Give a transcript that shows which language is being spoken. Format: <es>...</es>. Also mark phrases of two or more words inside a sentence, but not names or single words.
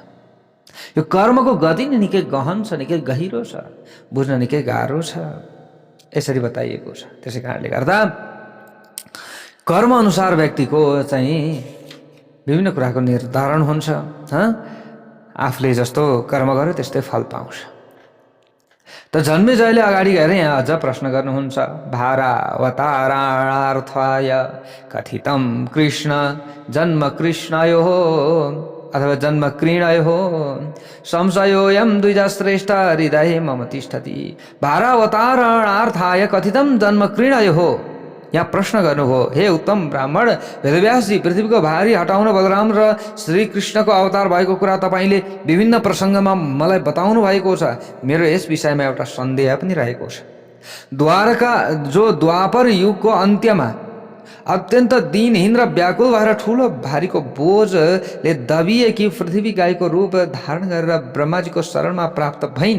<ne>यो कर्मको गति नै निकै गहन छ, निकै गहिरो छ, बुझ्न निकै गाह्रो छ, यसरी बताइएको छ। त्यसै कारणले गर्दा कर्म अनुसार व्यक्तिको चाहिँ विभिन्न कुराको निर्धारण हुन्छ। आफूले जस्तो कर्म गर्यो त्यस्तै फल पाउँछ। त जन्मेजयले अगाडि गएर यहाँ अझ प्रश्न गर्नुहुन्छ,</ne> <sa>भारावतारणार्थाय कथितं कृष्ण जन्म कृष्णयो अथवा जन्म क्रीडयो संशयोऽयं द्विजश्रेष्ठ हृदये मम तिष्ठति। भारावतारणार्थाय कथितं जन्म क्रीडयो,</sa> <ne>यहाँ प्रश्न गर्नुभयो, हे उत्तम ब्राह्मण वेदव्यासजी, पृथ्वीको भारी हटाउन बलराम र श्रीकृष्णको अवतार भएको कुरा तपाईँले विभिन्न प्रसङ्गमा मलाई बताउनु भएको छ। मेरो यस विषयमा एउटा सन्देह पनि रहेको छ। द्वापर युगको अन्त्यमा अत्यन्त दिनहीन र व्याकुल भएर ठुलो भारीको बोझले दबिएकी पृथ्वी गाईको रूप धारण गरेर ब्रह्माजीको शरणमा प्राप्त भइन्।</ne>